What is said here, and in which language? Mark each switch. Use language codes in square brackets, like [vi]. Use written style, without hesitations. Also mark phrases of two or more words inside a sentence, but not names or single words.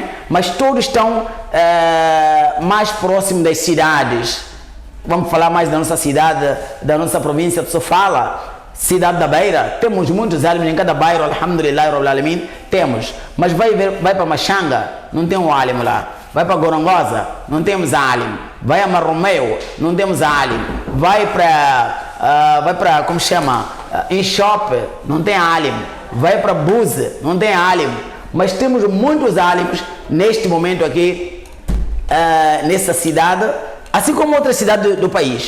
[pt] Mas todos estão mais próximos das cidades. Vamos falar mais da nossa cidade, da nossa província de Sofala, cidade da Beira. Temos muitos álimes em cada bairro, [ar] الحمد لله رب العالمين, [pt] temos. Mas vai para Machanga, não tem um álim lá. Vai para Gorongosa, não temos álim. Vai a Marromeu, não temos álim. Vai para como chama? Inshop, não tem álim. Vai para Buze, não tem álim. Mas temos muitos álimos neste momento aqui, nessa cidade, assim como outras cidades do país.